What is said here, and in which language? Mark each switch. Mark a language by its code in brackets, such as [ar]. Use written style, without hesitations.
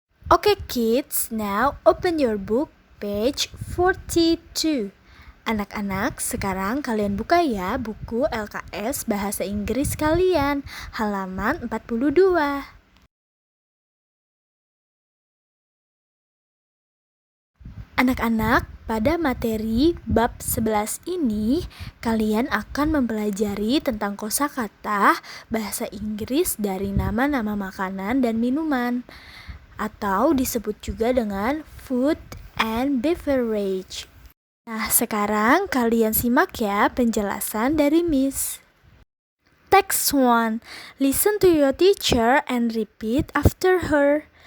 [en] Okay kids, now open your book page 42. [id] Anak-anak, sekarang kalian buka ya buku LKS Bahasa Inggris kalian, halaman 42. Anak-anak, pada materi bab 11 ini, kalian akan mempelajari tentang kosakata bahasa Inggris dari nama-nama makanan dan minuman, atau disebut juga dengan food and beverage. Nah, sekarang kalian simak ya penjelasan dari Miss. [en] Text 1. Listen to your teacher and repeat after her.